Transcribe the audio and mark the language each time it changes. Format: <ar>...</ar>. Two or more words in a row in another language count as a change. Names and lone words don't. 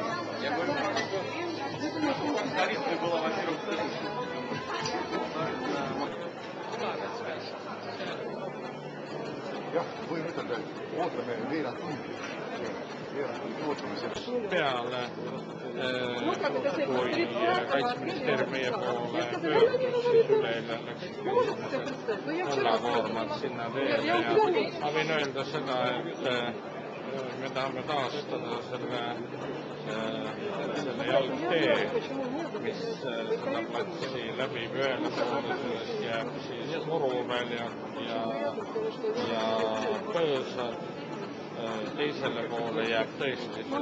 <ru>Я говорю про то, что сценаристами было, во-первых,</ru> <et>jah, võin ütelda, et ootame veerand tundi ootame selle peale, kui Kaitseministeerium meie poole pöördus, siis üleeile läksid mullakoormad sinna teele ja ma võin öelda seda, et me tahame taastada selle jalgtee, mis seda platsi läbib ühele poole, sellest jääb siis Muruväljak ja Põõsad, teisele poole jääb tõesti</et>